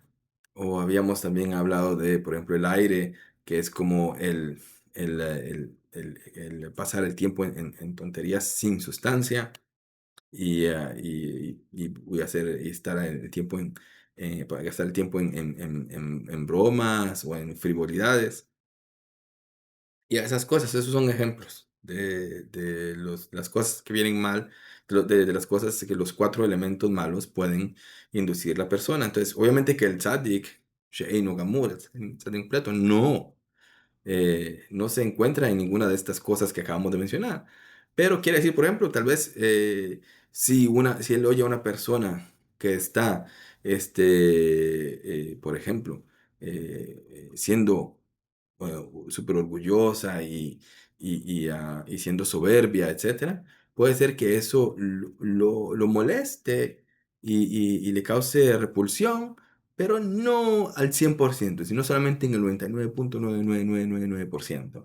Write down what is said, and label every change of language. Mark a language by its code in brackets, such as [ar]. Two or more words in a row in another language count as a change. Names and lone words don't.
[es] O habíamos también hablado de, por ejemplo, el aire, que es como el pasar el tiempo en tonterías sin sustancia y hacer y estar el tiempo para gastar el tiempo en bromas o en frivolidades y esas cosas. Esos son ejemplos de las cosas que vienen mal, de las cosas que los cuatro elementos malos pueden inducir la persona. Entonces, obviamente que el [he] צדיק שאינו גמור, [es] el tzadik completo, no. No se encuentra en ninguna de estas cosas que acabamos de mencionar. Pero quiere decir, por ejemplo, tal vez si él oye a una persona que está, por ejemplo, siendo súper orgullosa y siendo soberbia, etcétera, puede ser que eso lo moleste y le cause repulsión, pero no al 100%, sino solamente en el 99,99999%.